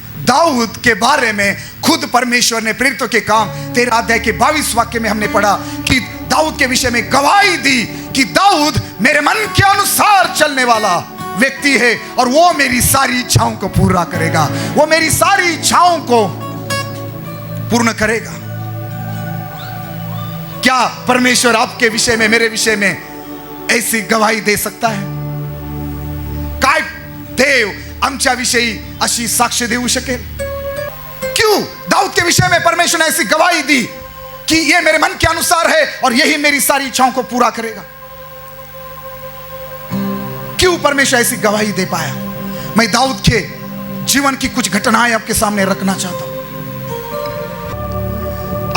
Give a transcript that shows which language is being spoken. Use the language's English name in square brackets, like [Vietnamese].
[Hindi] दाऊद के बारे में खुद परमेश्वर ने प्रेरितों के काम 13 अध्याय के 22 वाक्य में हमने पढ़ा कि दाऊद के विषय में गवाही दी कि दाऊद मेरे मन के अनुसार चलने वाला व्यक्ति है और वो मेरी सारी इच्छाओं को पूरा करेगा, वो मेरी सारी इच्छाओं को पूर्ण करेगा। क्या परमेश्वर आपके विषय में, मेरे विषय में ऐसी गवाही दे सकता है? [Marathi] काय देव आमच्या विषयी अशी साक्ष देऊ शकेल? [Hindi] क्यों दाऊद के विषय में परमेश्वर ने ऐसी गवाही दी कि ये मेरे मन के अनुसार है और यही मेरी सारी इच्छाओं को पूरा करेगा? क्यों परमेश्वर ऐसी गवाही दे पाया? मैं दाऊद के जीवन की कुछ घटनाएं आपके सामने रखना चाहता हूं।